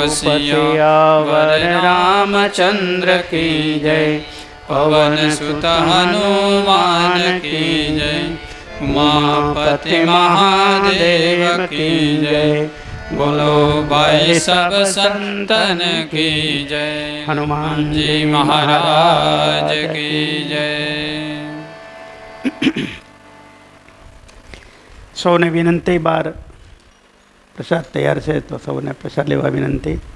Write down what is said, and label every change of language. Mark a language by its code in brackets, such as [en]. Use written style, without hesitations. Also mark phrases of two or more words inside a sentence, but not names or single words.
[hi] सियावर रामचंद्र की जय, पवन सुत हनुमान की जय। उमापति महादेव की जय, बोलो भाई सब संतन की जय। हनुमान जी महाराज की जय। [gu] સૌને વિનંતી, બાર પ્રસાદ તૈયાર છે તો સૌને પ્રસાદ લેવા વિનંતી.